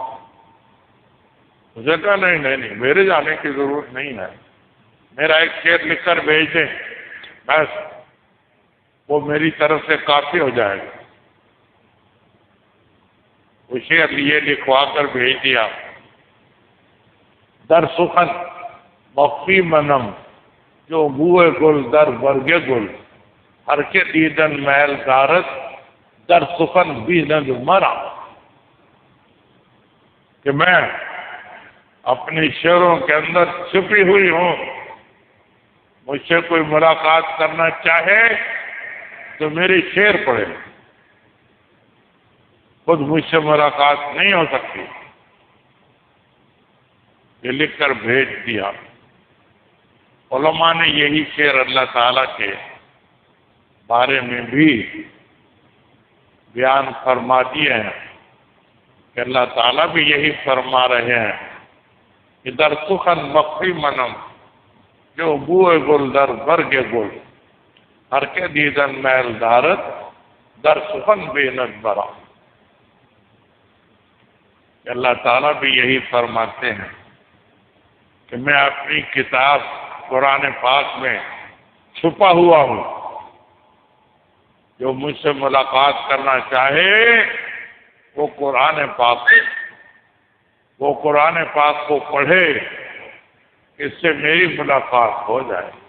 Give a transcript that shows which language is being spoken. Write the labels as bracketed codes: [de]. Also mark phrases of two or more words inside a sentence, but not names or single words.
[ur] مجھے کہا نہیں، میرے جانے کی ضرورت نہیں ہے، میرا ایک شعر لکھ کر بھیج دیں، بس وہ میری طرف سے کافی ہو جائے گا۔ وہ شعر یہ لکھوا کر بھیج دیا، [fa] در سخن مخفی منم، جو بوئے گل در برگ گل، ہر کے دیدن محل دارت، در سخن بیند مرا، [ur] کہ میں اپنی شعروں کے اندر چھپی ہوئی ہوں، مجھ سے کوئی ملاقات کرنا چاہے تو میری شعر پڑھے، خود مجھ سے ملاقات نہیں ہو سکتی۔ یہ لکھ کر بھیج دیا۔ علماء نے یہی شعر اللہ تعالیٰ کے بارے میں بھی بیان فرما دیے ہیں کہ اللہ تعالیٰ بھی یہی فرما رہے ہیں کہ [fa] در سخن مخفی منم، جو بوئے گل در برگ گل، ہر کے دیدن محل دارت، در سخن بیند برا۔ [ur] کہ اللہ تعالیٰ بھی یہی فرماتے ہیں کہ میں اپنی کتاب قرآن پاک میں چھپا ہوا ہوں، جو مجھ سے ملاقات کرنا چاہے وہ قرآن پاک کو پڑھے، اس سے میری ملاقات ہو جائے۔